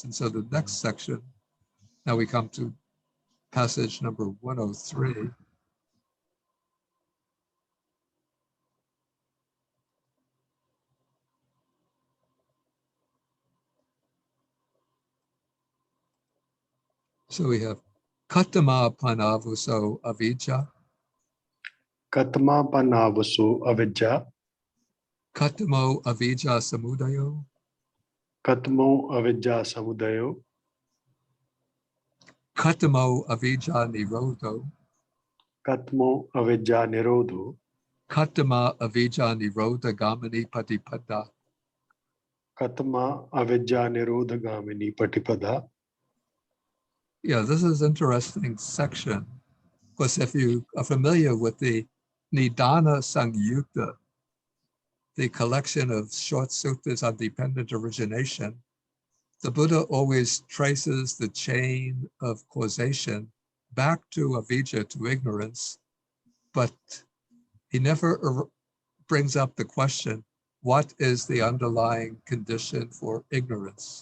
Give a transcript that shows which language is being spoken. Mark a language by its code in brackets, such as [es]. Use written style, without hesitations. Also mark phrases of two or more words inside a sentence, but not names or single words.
[en] And so the next section, now we come to passage number 103. [pi] So we have Katama Panavuso Avijja. Katma Panavasu Avijja. Katamo avijja samudayo. Katmo avijja samudayo. Katamo avijja nirodho. Katmo avijja nirodho. Katama avijja nirodha gamani patipada. Katma avijja nirodha gamini patipada. [en] Yeah, this is an interesting section. Because if you are familiar with the Nidana Sangyutta, the collection of short suttas on dependent origination, the Buddha always traces the chain of causation back to avijja, to ignorance, but he never brings up the question, what is the underlying condition for ignorance?